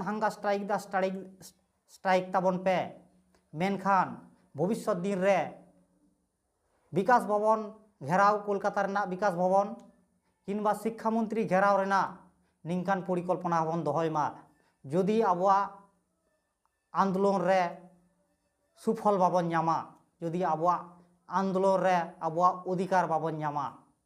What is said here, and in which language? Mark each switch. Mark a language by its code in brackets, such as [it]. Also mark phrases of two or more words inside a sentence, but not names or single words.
[sat] हांगा स्ट्राइक ताबन पे मेनखान भविष्य दिन रे विकास भवन घेराव कोलकाता रेना विकास भवन किंबा शिक्षा मंत्री घेराव रेना निंकान परिकल्पना बन दोहयमा जदि आबोआ आंदोलन रे सुफल बाबन नामा जदि आबोआ आंदोलन रे आबोआ अधिकार बाबन नामा